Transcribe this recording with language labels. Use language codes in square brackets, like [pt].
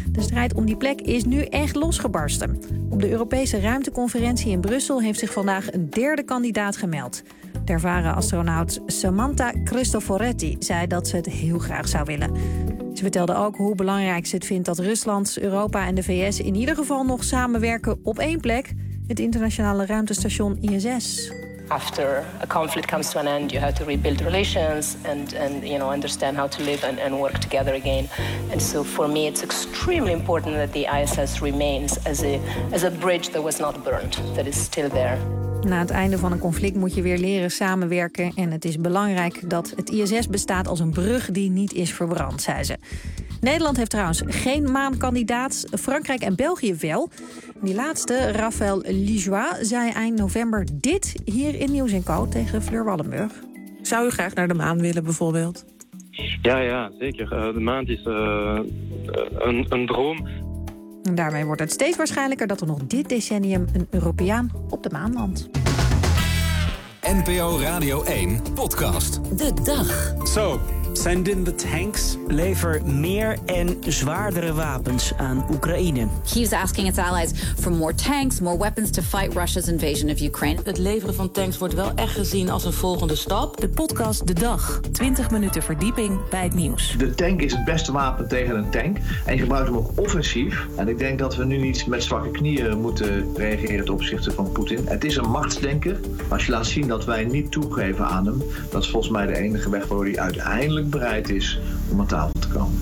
[nl] De strijd om die plek is nu echt losgebarsten. Op de Europese ruimteconferentie in Brussel heeft zich vandaag een derde kandidaat gemeld. De ervaren astronaut Samantha Cristoforetti zei dat ze het heel graag zou willen. Ze vertelde ook hoe belangrijk ze het vindt dat Rusland, Europa en de VS in ieder geval nog samenwerken op één plek, het internationale ruimtestation ISS. [en] After a conflict comes to an end, you have to rebuild relations and understand how to live and work together again. And so for me it's extremely important that the ISS remains as a bridge that was not burned, that is still there. [nl] Na het einde van een conflict moet je weer leren samenwerken. En het is belangrijk dat het ISS bestaat als een brug die niet is verbrand, zei ze. Nederland heeft trouwens geen maankandidaat, Frankrijk en België wel. Die laatste, Raphaël Lijoux, zei eind november dit hier in Nieuws & Co tegen Fleur Wallenburg. Zou u graag naar de maan willen bijvoorbeeld? Ja, zeker. De maan is een droom. En daarmee wordt het steeds waarschijnlijker dat er nog dit decennium een Europeaan op de maan landt. NPO Radio 1, podcast. De dag. [en] Zo, send in the tanks. [nl] Lever meer en zwaardere wapens aan Oekraïne. [en] Kyiv's asking its allies for more tanks, more weapons to fight Russia's invasion of Ukraine. [nl] Het leveren van tanks wordt wel echt gezien als een volgende stap. De podcast De Dag. 20 minuten verdieping bij het nieuws. De tank is het beste wapen tegen een tank. En je gebruikt hem ook offensief. En ik denk dat we nu niet met zwakke knieën moeten reageren ten opzichte van Poetin. Het is een machtsdenker. Als je laat zien dat wij niet toegeven aan hem, dat is volgens mij de enige weg waardoor hij uiteindelijk bereid is om aan tafel te komen.